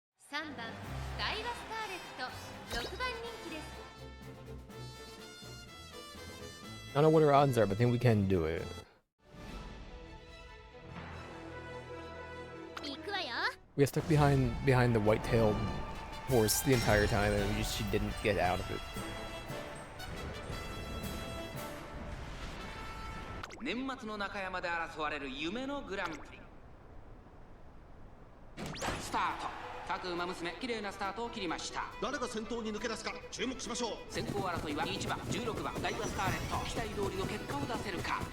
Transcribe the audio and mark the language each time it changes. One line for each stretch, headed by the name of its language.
Japanese: 3番ダイワスカーレット、6番人気です。
English: I don't know what our odds are, but I think we can do it.
Japanese: 行くわよ。
English: We got stuck behind the white-tailed horse the entire time, and she didn't get out of it.
Japanese: 年末の中山で争われる夢のグランプリスタート。各馬娘綺麗なスタートを切りました。誰が先頭に抜け出すか注目しましょう。先行争いは1番16番ダイワスカーレット、期待通りの結果を出せるか。